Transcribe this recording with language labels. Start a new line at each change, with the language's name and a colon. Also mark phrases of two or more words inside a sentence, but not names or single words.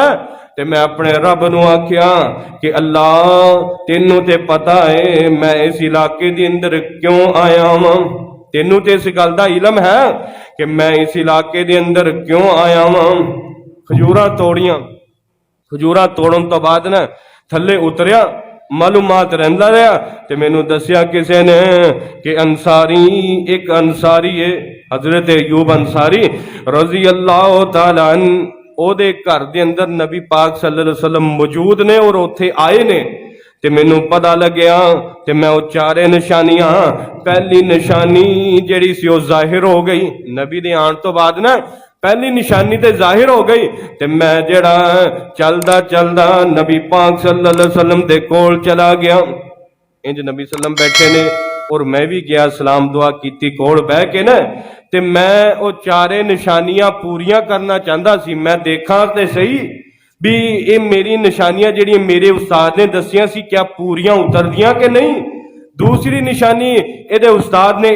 Punjabi: ਤੇ ਮੈਂ ਅਪਣੇ ਰੱਬ ਨੂੰ ਆਖਿਆ ਕਿ ਅੱਲਾਹ ਤੈਨੂੰ ਤੇ ਪਤਾ ਹੈ ਮੈਂ ਇਸ ਇਲਾਕੇ ਦੇ ਅੰਦਰ ਕਿਉਂ ਆਇਆ ਵਾਂ, ਤੈਨੂੰ ਤੇ ਇਸ ਗੱਲ ਦਾ ਇਲਮ ਹੈ ਕਿ ਮੈਂ ਇਸ ਇਲਾਕੇ ਦੇ ਅੰਦਰ ਕਿਉਂ ਆਇਆ ਵਾਂ। ਖਜੂਰਾਂ ਤੋੜੀਆਂ, ਖਜੂਰਾਂ ਤੋੜਨ ਤੋਂ ਬਾਅਦ ਨਾ ਥੱਲੇ ਉਤਰਿਆ। ਮਾਲੂਮਾਤ ਰਹਿੰਦਾ ਰਿਹਾ ਤੇ ਮੈਨੂੰ ਦੱਸਿਆ ਕਿਸੀ ਨੇ ਕਿ ਅੰਸਾਰੀ ਇਕ ਅੰਸਾਰੀ ਹੈ ਹਜ਼ਰਤ ਅਯੂਬ ਅੰਸਾਰੀ
Arabic: رضي الله تعالى عن
Punjabi: ਓਦੇ ਘਰ ਦੇ ਅੰਦਰ ਨਬੀ ਪਾਕ
Arabic: صلى الله عليه وسلم
Punjabi: ਮੌਜੂਦ ਨੇ ਔਰ ਉੱਥੇ ਆਏ ਨੇ ਤੇ ਮੈਨੂੰ ਪਤਾ ਲੱਗਿਆ ਤੇ ਮੈਂ ਵੋ ਚਾਰੇ ਨਿਸ਼ਾਨੀਆਂ ਪਹਿਲੀ ਨਿਸ਼ਾਨੀ ਜਿਹੜੀ ਸੀ ਵੋ ਜ਼ਾਹਿਰ ਹੋ ਗਈ ਨਬੀ ਦੇ ਆਨੇ ਤੋਂ ਬਾਅਦ ਨਾ ਪਹਿਲੀ ਨਿਸ਼ਾਨੀ ਤੇ ਜ਼ਾਹਿਰ ਹੋ ਗਈ ਤੇ ਮੈਂ ਜਿਹੜਾ ਚਲਦਾ ਚਲਦਾ ਨਬੀ ਪਾਕ
Arabic: صلى الله عليه وسلم
Punjabi: ਦੇ ਕੋਲ ਚਲਾ ਗਿਆ ਇੰਜ ਨਬੀ ਸੱਲਮ ਬੈਠੇ ਨੇ ਔਰ ਮੈਂ ਭੀ ਗਿਆ ਸਲਾਮ ਦੁਆ ਕੀਤੀ ਕੋਲ ਬਹਿ ਕੇ ਨਾ ਤੇ ਮੈਂ ਵੋ ਚਾਰੇ ਨਿਸ਼ਾਨੀਆਂ ਪੂਰੀਆਂ ਕਰਨਾ ਚਾਹਤਾ ਸੀ ਮੈਂ ਦੇਖਾਂ ਤੇ ਸਹੀ ਭੀ ਯੇ ਮੇਰੀ ਨਿਸ਼ਾਨੀਆਂ ਜਿਹੜੀਆਂ ਮੇਰੇ ਉਸਤਾਦ ਨੇ ਦੱਸੀਆਂ ਸੀ ਕਿਆ ਪੂਰੀਆਂ ਉਤਰਦੀਆਂ ਕਿ ਨਹੀਂ ਦੂਸਰੀ ਨਿਸ਼ਾਨੀ ਏਦੇ ਉਸਤਾਦ ਨੇ